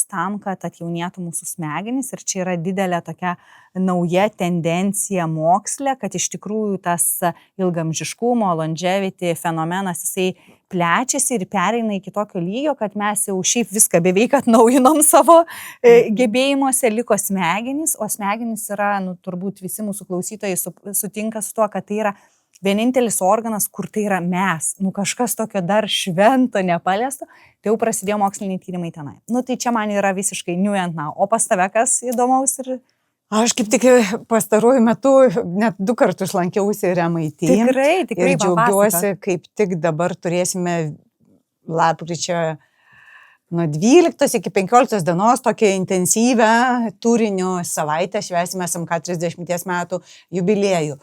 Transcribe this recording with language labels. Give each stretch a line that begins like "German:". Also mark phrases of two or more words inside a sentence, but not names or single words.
Lithuanian: tam, kad atjaunėtų mūsų smegenys ir čia yra didelė tokia nauja tendencija moksle, kad iš tikrųjų tas ilgamžiškumo, longevity fenomenas, jisai plečiasi ir pereina iki tokio lygio, kad mes jau šiaip viską beveik atnaujinom savo gebėjimuose, liko smegenys, o smegenys yra, turbūt visi mūsų klausytojai sutinka su tuo, kad tai yra vienintelis organas, kur tai yra mes, kažkas tokio dar švento, nepaliesto, tai jau prasidėjo moksliniai tyrimai tenai. Tai čia man yra visiškai
English: new and now.
Lithuanian: O pas tave kas įdomaus ir... Aš kaip tik pastaruoju metu net 2 kartus lankiausi ir MIT. Tikrai, ir džiaugiuosi, kaip tik dabar turėsime lapkričio nuo 12 iki 15 dienos tokią intensyvę turinio savaitę, švęsime SMK 30 metų jubiliejų.